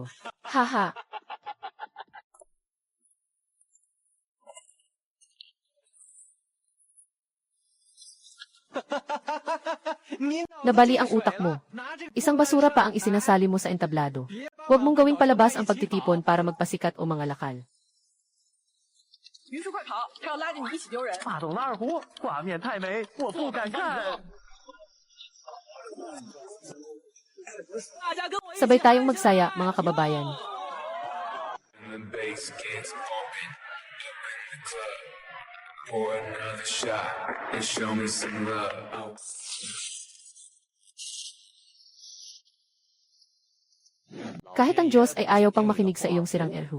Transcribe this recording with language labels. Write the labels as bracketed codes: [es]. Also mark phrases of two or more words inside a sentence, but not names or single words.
[tl] Haha. Nabali ang utak mo. Isang basura pa ang isinasali mo sa entablado. Huwag mong gawing palabas ang pagtitipon para magpasikat o mga lakal. [zh] 于是快跑，他要拉着你一起丢人。大董拉二胡，画面太美，我不敢看。 [tl] Sabay tayong magsaya, mga kababayan. Kahit ang Diyos ay ayaw pang makinig sa iyong sirang erhu.